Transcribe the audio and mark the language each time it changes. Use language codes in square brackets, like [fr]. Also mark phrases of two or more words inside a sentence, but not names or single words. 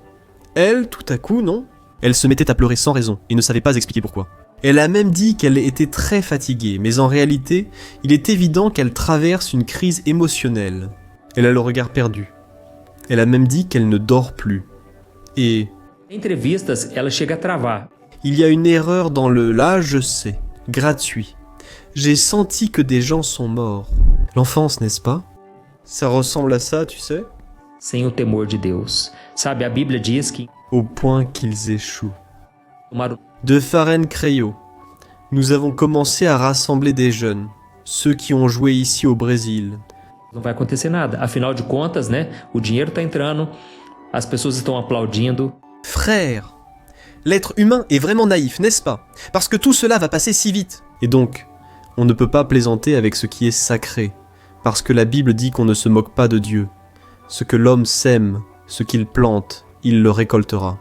[fr] Elle, tout à coup, non? Elle se mettait à pleurer sans raison, et ne savait pas expliquer pourquoi. Elle a même dit qu'elle était très fatiguée, mais en réalité, il est évident qu'elle traverse une crise émotionnelle. Elle a le regard perdu. Elle a même dit qu'elle ne dort plus. Et... [pt] Entrevistas, ela chega a travar. [fr] Il y a une erreur dans le « là, je sais », gratuit. J'ai senti que des gens sont morts. L'enfance, n'est-ce pas? Ça ressemble à ça, tu sais? [pt] Sem o temor de Deus. Sabe, a Bíblia diz que... [fr] Au point qu'ils échouent. De Faren Creio, nous avons commencé à rassembler des jeunes, ceux qui ont joué ici au Brésil. [pt] Não vai acontecer nada. Afinal de contas, né? O dinheiro está entrando, as pessoas estão aplaudindo. [fr] Frère, l'être humain est vraiment naïf, n'est-ce pas? Parce que tout cela va passer si vite. Et donc, on ne peut pas plaisanter avec ce qui est sacré, parce que la Bible dit qu'on ne se moque pas de Dieu. Ce que l'homme sème, ce qu'il plante, il le récoltera.